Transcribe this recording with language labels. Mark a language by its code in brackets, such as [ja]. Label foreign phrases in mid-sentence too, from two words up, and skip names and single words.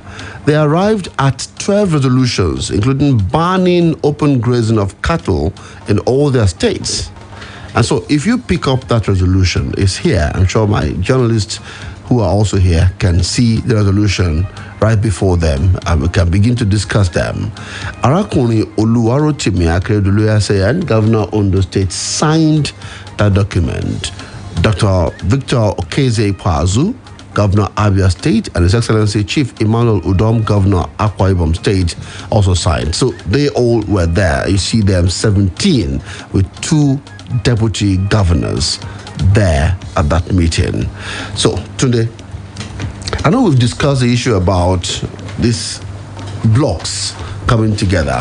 [en] They arrived at 12 resolutions, including banning open grazing of cattle in all their states. And so, if you pick up that resolution, it's here. I'm sure my journalists who are also here can see the resolution right before them, and we can begin to discuss them. Arakuni Oluwaseun, Governor Ondo State, signed that document. Dr. Victor Okeze Pazu, Governor Abia State, and His Excellency Chief Emmanuel Udom, Governor Akwa Ibom State, also signed. So they all were there. You see them 17 with 2 deputy governors there at that meeting. So, Tunde, I know we've discussed the issue about these blocks coming together.